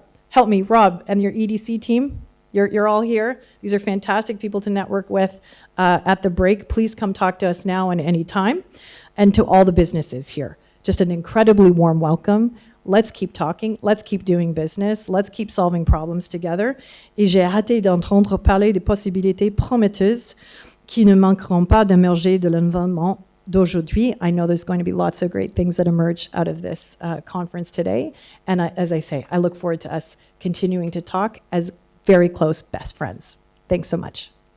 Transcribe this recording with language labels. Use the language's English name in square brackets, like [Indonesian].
[English] Help me, Rob, and your EDC team. You're all here. These are fantastic people to network with at the break. Please come talk to us now and any time. And to all the businesses here. Just an incredibly warm welcome. Let's keep talking. Let's keep doing business. Let's keep solving problems together. [French] Et j'ai hâte d'entendre parler des possibilités prometteuses qui ne manqueront pas d'émerger de l'environnement d'aujourd'hui. [English] I know there's going to be lots of great things that emerge out of this conference today. And as I say, I look forward to us continuing to talk as very close best friends. Thanks so much.